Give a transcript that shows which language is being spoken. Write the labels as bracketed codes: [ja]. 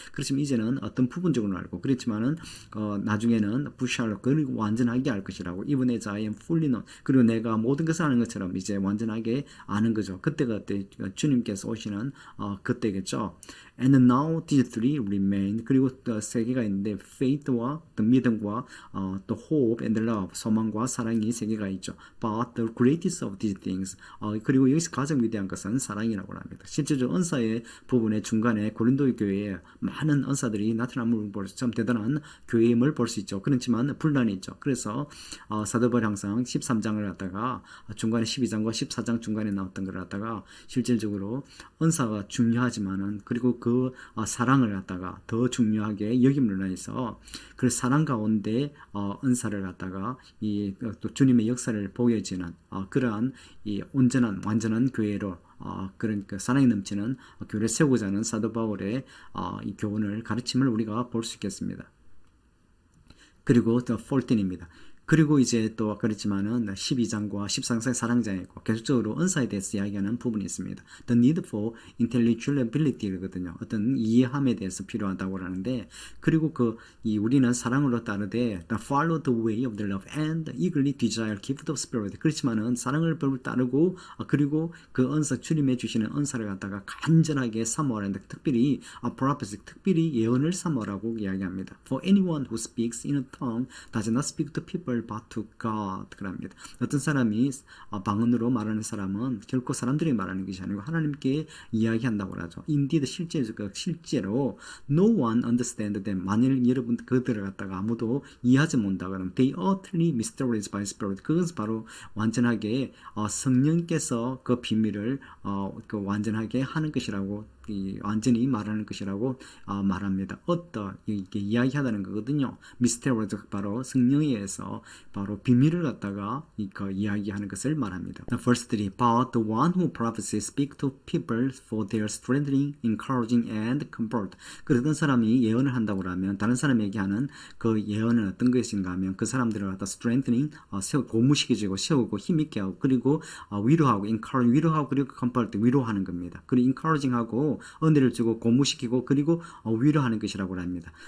[ko] 그렇지만 이제는 어떤 부분적으로 알고 그렇지만은 나중에는 부샬로 그리고 완전하게 알 것이라고. [en] Even as I am fully known. [ko] 그리고 내가 모든 것을 아는 것처럼 이제 완전하게 아는 거죠. 그때가 주님께서 오시는 그때겠죠. [en] And now these three remain. [ko] 그리고 세 개가 있는데 faith와 믿음과 또 [en] hope and love, [ko] 소망과 사랑이 세 개가 있죠. [en] But the greatest of these things. [ko] 그리고 여기서 가장 위대한 것은 사랑이라고 합니다. 실제로 은사의 부분의 중간에 고린도 교회에 많은 은사들이 나타남을 볼 수, 참 대단한 교회임을 볼 수 있죠. 그렇지만 분란이 있죠. 그래서 사도 바울 항상 13장을 갖다가 중간에 12장과 14장 중간에 나왔던 걸 갖다가 실질적으로 은사가 중요하지만은 그리고 그 사랑을 갖다가 더 중요하게 여김으로 인해서 그 사랑 가운데 은사를 갖다가 또 주님의 역사를 보여지는 그러한 이 온전한 완전한 교회로 그런 그 사랑이 넘치는 교회를 세우고자 하는 사도 바울의 이 교훈을 가르침을 우리가 볼 수 있겠습니다. 그리고 또 14입니다. 그리고 이제 또 그렇지만은 12장과 13장 사랑장에 있고 계속적으로 은사에 대해서 이야기하는 부분이 있습니다. [en] The need for intellectuality 거든요. [ko] 어떤 이해함에 대해서 필요하다고 하는데, 그리고 우리는 사랑으로 따르되 [en] the follow the way of the love and eagerly desire gift of spirit. [ko] 그렇지만은 사랑을 따르고 그리고 그 은사 주님의 주시는 은사를 갖다가 간절하게 사모하는데, 특별히 prophecy, 특별히 예언을 사모하라고 이야기합니다. [en] For anyone who speaks in a tongue does not speak to people but to God. [ko] 그럽니다. 어떤 사람이 방언으로 말하는 사람은 결코 사람들이 말하는 것이 아니고 하나님께 이야기한다고 하죠. [en] Indeed, 실제로 no one understand them. [ko] 만일 여러분 그들을 갖다가 아무도 이해하지 못한다 그러면 [en] they are utterly mysterious by spirit. [ko] 그것은 바로 완전하게 성령께서 그 비밀을 완전하게 하는 것이라고, 완전히 말하는 것이라고 말합니다. 이게 이야기하다는 거거든요. 미스테리오스, 바로 성령에 의해서 바로 비밀을 갖다가 이야기하는 것을 말합니다. [en] Verse 3. But the one who prophesies speak to people for their strengthening, encouraging, and comfort. [ko] 그러던 사람이 예언을 한다고 하면 다른 사람에게 하는 그 예언은 어떤 것인가 하면 그 사람들을 갖다 strengthening, 고무시켜주고 세우고 힘있게 하고, 그리고 위로하고, encourage, 위로하고, 그리고 comfort, 위로하는 겁니다. 그리고 encouraging하고 은혜를 주고 고무시키고 그리고 위로하는 것이라고 합니다.